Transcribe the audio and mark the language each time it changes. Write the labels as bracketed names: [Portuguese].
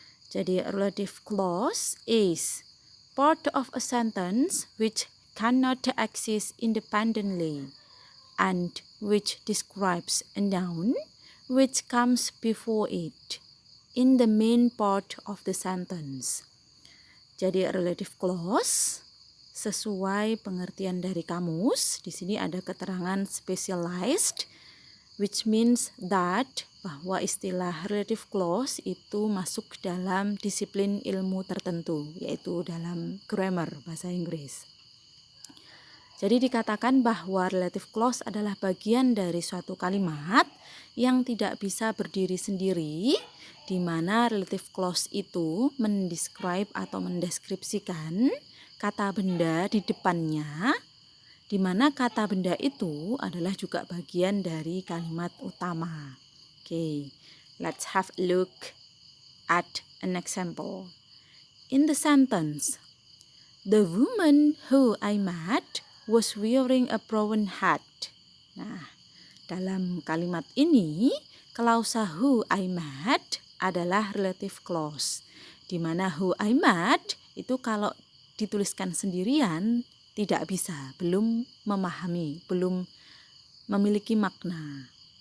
[Indonesian] Jadi, [English] a relative clause is part of a sentence which cannot exist independently and which describes a noun which comes before it in the main part of the sentence. [Indonesian] Jadi relative clause sesuai pengertian dari kamus, di sini ada keterangan specialized, [English] which means that [Indonesian] bahwa istilah relative clause itu masuk dalam disiplin ilmu tertentu, yaitu dalam grammar bahasa Inggris. Jadi dikatakan bahwa relative clause adalah bagian dari suatu kalimat yang tidak bisa berdiri sendiri, di mana relative clause itu mendescribe atau mendeskripsikan kata benda di depannya, di mana kata benda itu adalah juga bagian dari kalimat utama. [English] Okay, let's have a look at an example. In the sentence, the woman who I met was wearing a brown hat. [Indonesian] Nah, dalam kalimat ini, klausa [English] who I met [Indonesian] adalah relative clause, di mana who I met itu kalau dituliskan sendirian tidak bisa, belum memahami, belum memiliki makna.